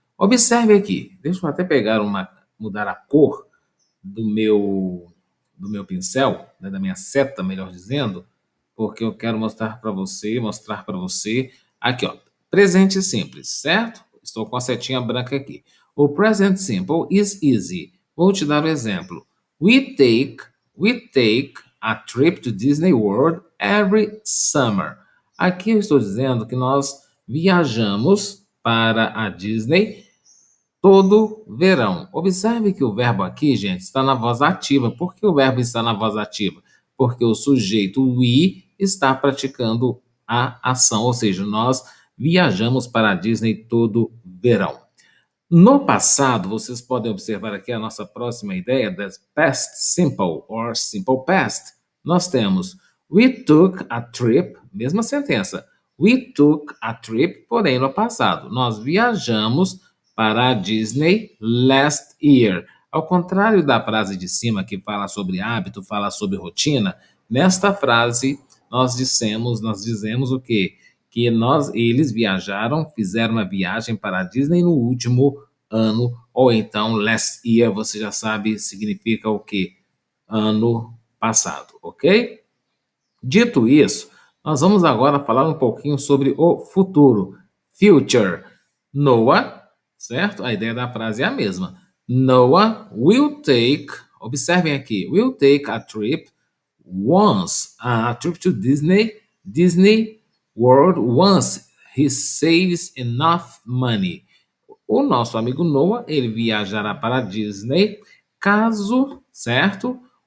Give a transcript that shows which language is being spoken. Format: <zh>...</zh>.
<pt>Observe aqui, deixa eu até mudar a cor do meu pincel, né, da minha seta, melhor dizendo, porque eu quero mostrar para você, aqui, ó, presente simples, certo? Estou com a setinha branca aqui. O</pt> <en>present simple is easy.</en> <pt>Vou te dar um exemplo.</pt> <en>We take a trip to Disney World every summer.</en> <pt>Aqui eu estou dizendo que nós viajamos para a Disney todo verão. Observe que o verbo aqui, gente, está na voz ativa. Por que o verbo está na voz ativa? Porque o sujeito we está praticando a ação, ou seja, nós viajamos para a Disney todo verão. No passado, vocês podem observar aqui a nossa próxima ideia das past simple or simple past. Nós temos</pt> <en>we took a trip,</en> <pt>mesma sentença.</pt> <en>We took a trip,</en> <pt>porém no passado. Nós viajamos para a Disney</pt> <en>last year.</en> <pt>Ao contrário da frase de cima que fala sobre hábito, fala sobre rotina, nesta frase nós dizemos o quê? Que eles viajaram, fizeram uma viagem para a Disney no último ano, ou então</pt> <en>last year,</en> <pt>você já sabe, significa o quê? Ano passado, ok? Dito isso, nós vamos agora falar um pouquinho sobre o futuro. Future. Noah, certo? A ideia da frase é a mesma.</pt> <en>Noah will take,</en> <pt>observem aqui,</pt> <en>will take a trip once, a trip to Disney World once he saves enough money.</en> <pt>O nosso amigo Noah, ele viajará para a Disney caso, certo?</pt>